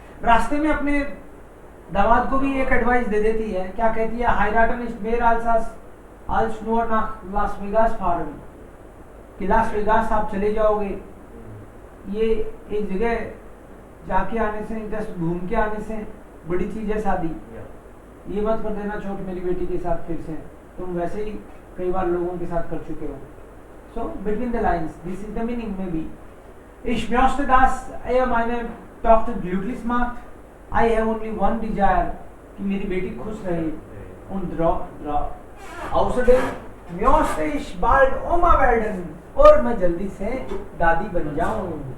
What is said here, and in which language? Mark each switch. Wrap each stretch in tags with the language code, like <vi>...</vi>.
<hi>रास्ते में अपने दामाद को भी एक एडवाइस दे देती है. क्या कहती है?</hi> <de>heiraten ist mehr als nur nach Las Vegas fahren.</de> <hi>कि लास वेगास आप चले जाओगे, ये एक जगह जाके आने से, जस्ट घूम के आने से बड़ी चीज है शादी. ये मत कर देना छोट मेरी बेटी के साथ फिर से, तुम वैसे ही कई बार लोगों के साथ कर चुके हो.</hi> <en>So between the lines, this is the meaning maybe.</en> <de>Ich möchte, dass meine Tochter glücklich macht.</de> <en>I have only one desire,</en> <hi>कि मेरी बेटी खुश रहे.</hi> <de>Und außerdem möchte ich bald Oma werden.</de> <hi>और मैं जल्दी से दादी बन जाऊं.</hi>